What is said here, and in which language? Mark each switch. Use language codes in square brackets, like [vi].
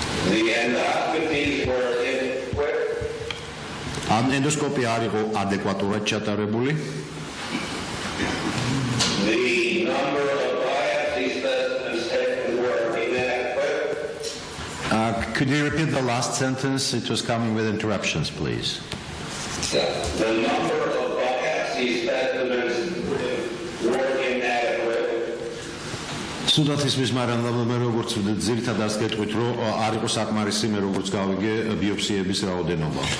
[en] The endoscopies were inadequate. [ka] ამ ენდოსკოპია არ იყო ადეკვატურად ჩატარებული. [en] The number of biopsy specimens taken were inadequate. Could you repeat the last sentence? It was coming with interruptions, please. The number of biopsy specimens were inadequate. [ka] Სუდათ ისმის, მაგრამ მე როგორც ძირითადად გეტყვით, რომ არ იყო საკმარისი, მე როგორც გავიგე ბიოპსიების რაოდენობა.